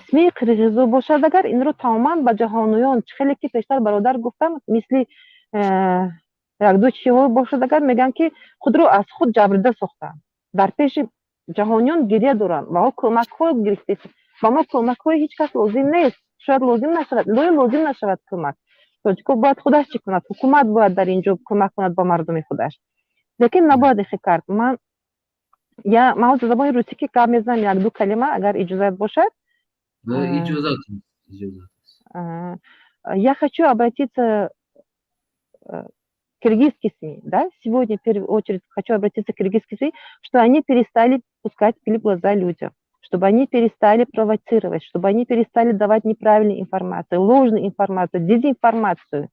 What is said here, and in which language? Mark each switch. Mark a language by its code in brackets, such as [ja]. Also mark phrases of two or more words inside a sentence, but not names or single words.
[tg] СМИ қирғизӣ бошад агар инро тамоман ба ҷаҳонуён хеле ки пештар бародар гуфтам мисли якду чиҳо бошад агар мегӯянд ки худро аз худ ҷабрида сохтаанд дар пеши ҷаҳониён гирья доранд ва мо кӯмакҳо гирифтем ба мо кӯмакҳои ҳеҷ кас лозим нест шояд лозим нашавад лои лозим нашавад кӯмак тоҷиков бояд худаш чӣ кунад ҳукумат бояд дар ин ҷо кӯмак кунад ба мардуми худаш лекин набояд ихе кард ман ҳозир забони русӣ ки гап мезанам якду калима агар иҷозат бошад Иҷозат. [ru] Я хочу обратиться к киргизской СМИ, да, сегодня в первую очередь хочу обратиться к киргизской СМИ, что они перестали пускать пыль в глаза людям, чтобы они перестали провоцировать, чтобы они перестали давать неправильную информацию, ложную информацию, дезинформацию.